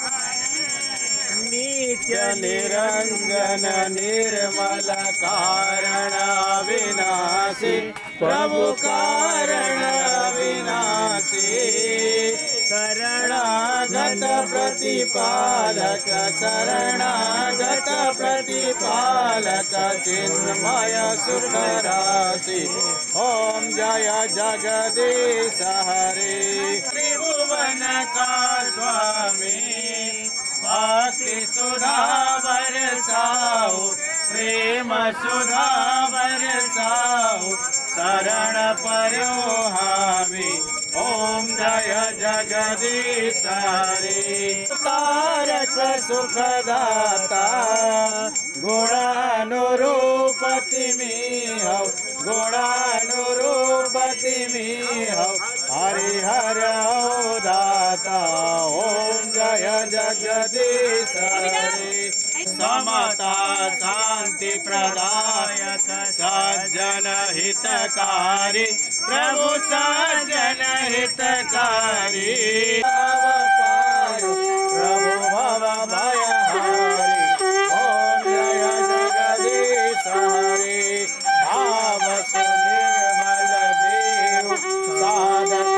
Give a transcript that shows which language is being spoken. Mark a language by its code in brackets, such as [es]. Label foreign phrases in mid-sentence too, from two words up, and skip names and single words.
[ne] नित्य निरंजन निर्मल कारण विनाशी प्रभु कारण विनाशी शरणागत प्रतिपालक शरणागत प्रतिपालक चिन्मय सुख राशि ओम जय जगदीश हरे [hi] त्रिभुवन का स्वामी [ne] भक्ति सुधा बरसाओ प्रेम सुधा बरसाओ शरण पर्यो हामी ओम जय जगदीश हरे कारक सुखदाता गुणानुरूप तिमी हौ गुणानुरूप तिमी हौ हरिहर हौ दाता ओम जय जगदीश हरे समता शांति प्रदायक सज्जन हितकारी प्रभु सज्जन हितकारी प्रभु भव भयहारी ओम जय जगदीश हरे भाव सुनिर्मल देव साधक